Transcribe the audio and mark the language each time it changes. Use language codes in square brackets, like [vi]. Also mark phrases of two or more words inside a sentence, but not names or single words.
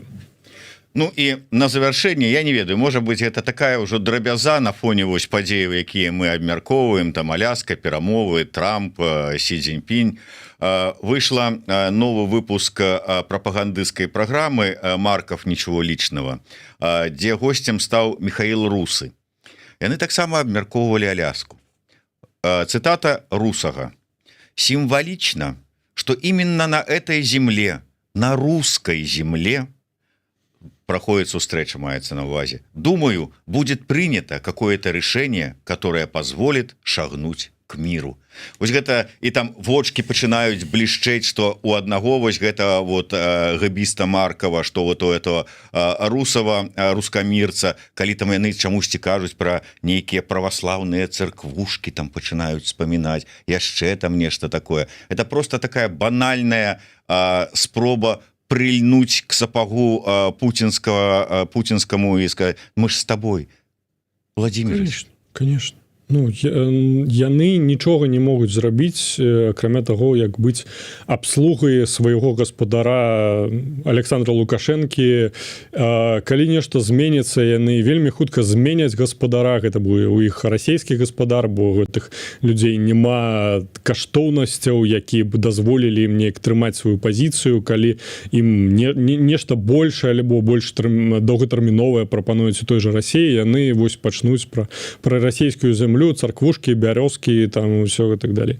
[be] Ну і на завяршэнне, я не ведаю, можа быць, гэта такая ўжо драбяза на фоне вось падзеяў, якія мы абмяркоўваем, там Аляска, перамовы, Трамп, Сі Цзіньпінь. Выйшла новы выпуск прапагандысцкай праграмы «Марков. Ничего личного», дзе госцем стаў Михаил Русы. Яны таксама абмяркоўвалі Аляску. Цитата Русага. [ru] «Символично, что именно на этой земле, на русской земле, проходит встреча, [be] маецца на увазе, [ru] думаю, будет принято какое-то решение, которое позволит шагнуть к миру». [be] Вось гэта, і там вочки пачынаюць блішчэць, што у аднаго вось гэта вот гэбіста Маркова, што [ru] вот у этого [be] Русава, рускамірца, калі там яны чамусьці кажуць пра нейкія праваслаўныя церквушкі, там пачынаюць вспамінаць, яшчэ там нешта такое. [ru] Это просто такая банальная спроба прильнуть к сапогу путинскому и сказать: мы ж с тобой, Владимир. Конечно. [be] Ну, яны нічога не могуць зрабіць, акрамя таго, як быць абслугай свайго гаспадара Александра Лукашэнкі. Калі нешта зменіцца, яны вельмі хутка зменяць гаспадара, гэта будзе у іх расійскі гаспадар, бо гэтых людзей няма каштоўнасцяў, якія б дазволілі ім неяк трымаць сваю пазіцыю, калі ім нешта большае альбо больш доўгатэрміновае прапануюць у той жа Расіі, яны вось пачнуць пра расійскую зямлю, царквушкі, бярозкі, там ўсё і так далей.